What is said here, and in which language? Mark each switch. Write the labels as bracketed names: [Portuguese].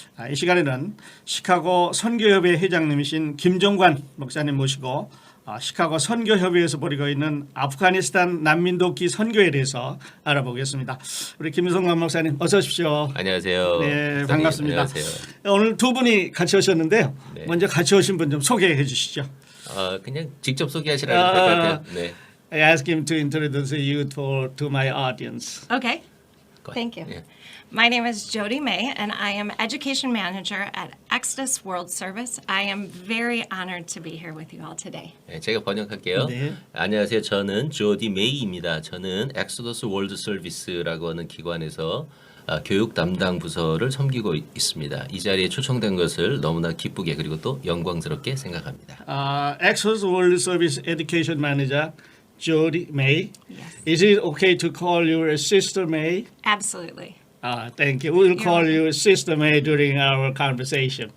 [Korean] 이 시간에는 시카고 선교협의회 회장님이신 김종관 목사님 모시고 시카고 선교협의회에서 벌이고 있는 아프가니스탄 난민 돕기 선교에 대해서 알아보겠습니다. 우리 김종관 목사님 어서 오십시오. 안녕하세요. 네, 목사님, 반갑습니다. 안녕하세요. 오늘 두 분이 같이 오셨는데요. 네. 먼저 같이 오신 분 좀 소개해 주시죠. 그냥 직접 소개하시라고 될 것 같아요. 네. [English] I ask him to introduce you to my audience. Okay. Go ahead. Thank you. Yeah. My name is Jody May, and I am Education Manager at Exodus World Service. I am very honored to be here with you all today. [Korean] 네, 제가 번역할게요. 네. 안녕하세요. 저는 조디 메이입니다. 저는 엑소더스 월드 서비스라고 하는 기관에서 교육 담당 부서를 섬기고 있습니다. 이 자리에 초청된 것을 너무나 기쁘게 그리고 또 영광스럽게 생각합니다. [English] Exodus World Service Education Manager Jody May. Yes. Is it okay to call you Sister May? Absolutely. Thank you. We'll call welcome. you Sister May during our conversation.